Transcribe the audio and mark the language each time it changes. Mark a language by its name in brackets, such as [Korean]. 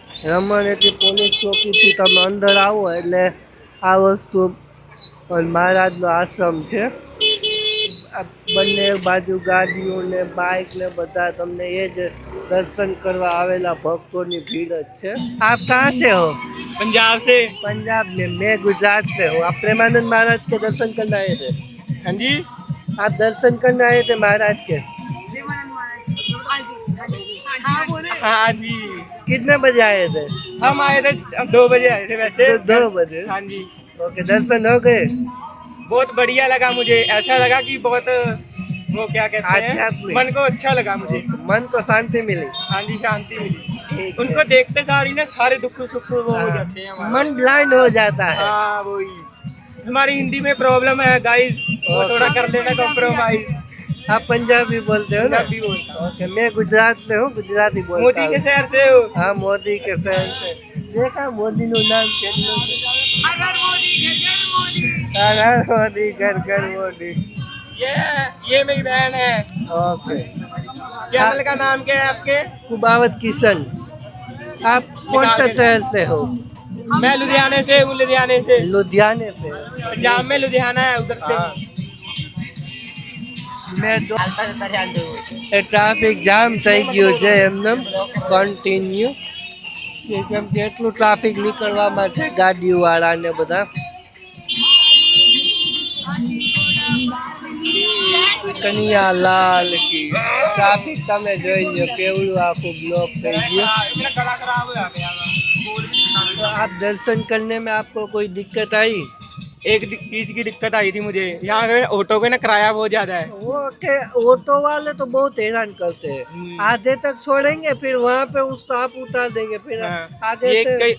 [Gujarati] રમણેથી police ચોકીથી તમે અંદર આવો એટલે આ વસ્તુ મહારાજનો આશ્રમ છે. બંને બાજુ ગાડીઓ ને બાઇક ને બધા તમને એ જ [Hindi] दर्शन करवा आवेला भक्तों की भीड़ है। आप कहाँ से हो? पंजाब से। पंजाब में। मैं गुजरात से हूँ। आप प्रेमानंद महाराज के दर्शन करने आए थे? हाँ जी। आप दर्शन करने आए थे महाराज के? हाँ जी। कितने बजे आए थे? हम आए थे 2 बजे आए थे वैसे। 2 बजे? हाँ जी। ओके, दर्शन हो गए? बहुत बढ़िया लगा मुझे। ऐसा लगा कि बहुत वो क्या कहते हैं, मन को अच्छा लगा मुझे। मन को शांति मिली? हाँ जी, शांति मिली। उनको देखते सारी ना सारे दुख सुख वो हो जाते हैं, मन ब्लाइंड हो जाता है। हाँ वही। हमारी हिंदी में प्रॉब्लम है गाइस, वो थोड़ा कर लेना कॉम्प्रोमाइज। आप पंजाबी बोलते हो ना? पंजाबी बोलता हूँ। ओके, मैं गुजरात से हूँ, गुजराती बोलता हूँ। मोदी के शहर से हो? हाँ, मोदी के शहर से। देखा [Gujarati] मोदी નું નામ કેટલું છે? [Hindi] हर हर मोदी, घर घर मोदी। हर हर मोदी, घर घर मोदी। ये मेरी बहन है। ओके। चैनल का नाम क्या है आपके? कुबावत किशन। आप कौन से शहर से हो? मैं लुधियाने से हूँ। लुधियाने से। लुधियाने से? पंजाब में लुधियाना है, उधर से। मैं [Gujarati] ट्राफिक जाम થઈ ગયું છે એમને કન્ટિન્યુ કેમ કે એટલું ટ્રાફિક નીકળવામાં છે ગાડીઓ વાળા ને બધા કન્યા લાલ की ટ્રાફિક તમે જોઈ લો કેવડું આખું બ્લોક થઈ ગયું। [Hindi] तो आप दर्शन करने में आपको कोई दिक्कत आई? एक चीज की दिक्कत आई थी मुझे, यहाँ के ऑटो का ना किराया बहुत ज्यादा है। वो के ऑटो वाले तो बहुत हैरान करते हैं। आधे तक छोड़ेंगे फिर वहाँ पे उसको आप उतार देंगे फिर आगे से।